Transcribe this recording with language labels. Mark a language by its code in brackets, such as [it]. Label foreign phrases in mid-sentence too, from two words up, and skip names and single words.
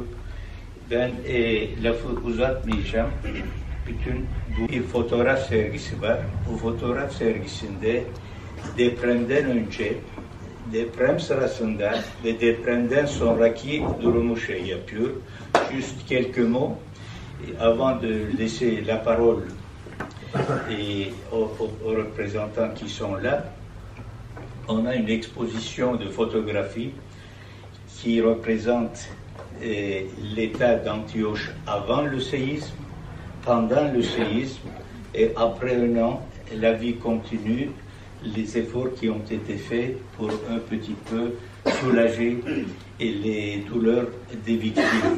[tr] Ben lafı uzatmayacağım. Bütün bu bir fotoğraf sergisi var. Bu fotoğraf sergisinde depremden önce, deprem sırasında ve depremden sonraki durumu yapıyor. [fr] Juste quelques mots avant de laisser la parole aux représentants qui sont là. On a une exposition de photographies qui représente l'état d'Antioche avant le séisme, pendant le séisme et après un an, la vie continue, les efforts qui ont été faits pour un petit peu soulager les douleurs des victimes.